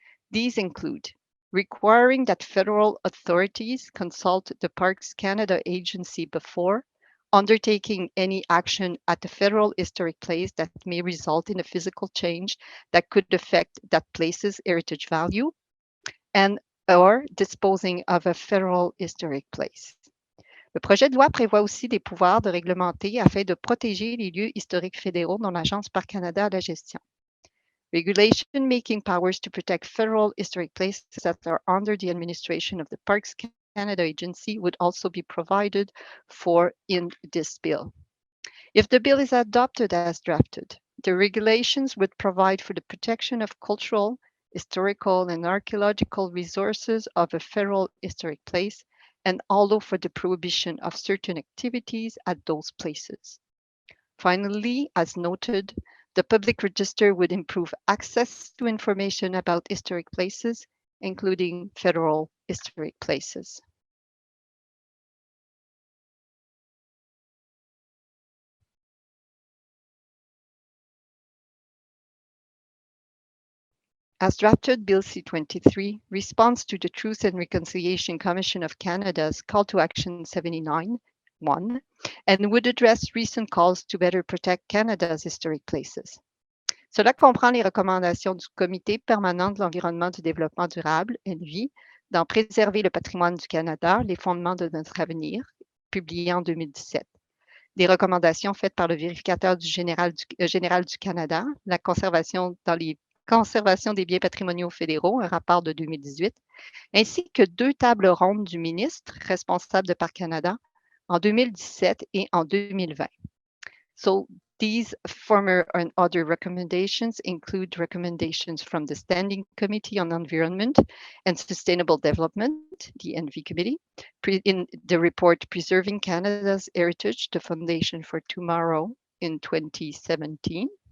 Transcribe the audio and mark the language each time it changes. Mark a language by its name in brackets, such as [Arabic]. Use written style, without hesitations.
[English] These include requiring that federal authorities consult the Parks Canada agency before undertaking any action at the federal historic place that may result in a physical change that could affect that place's heritage value and or disposing of a federal historic place. [French] Le projet de loi prévoit aussi des pouvoirs de réglementer afin de protéger les lieux historiques fédéraux dont l'Agence Parc Canada a la gestion. [English] Regulation making powers to protect federal historic places that are under the administration of the Parks Canada Agency would also be provided for in this bill. If the bill is adopted as drafted, the regulations would provide for the protection of cultural, historical, and archaeological resources of a federal historic place and also for the prohibition of certain activities at those places. Finally, as noted, the public register would improve access to information about historic places, including federal historic places. As drafted, Bill C-23 responds to the Truth and Reconciliation Commission of Canada's Call to Action 79.1 and would address recent calls to better protect Canada's historic places. [French] Cela comprend les recommandations du Comité permanent de l'environnement du développement durable, NV, dans Préserver le patrimoine du Canada, les fondements de notre avenir, publié en 2017. Des recommandations faites par le vérificateur général du Canada, la conservation des biens patrimoniaux fédéraux, un rapport de 2018, ainsi que 2 tables rondes du ministre responsable de Parcs Canada en 2017 et en 2020. [English] So these former and other recommendations include recommendations from the Standing Committee on Environment and Sustainable Development, the ENVI Committee, in the report Preserving Canada's Heritage, the Foundation for Tomorrow in 2017,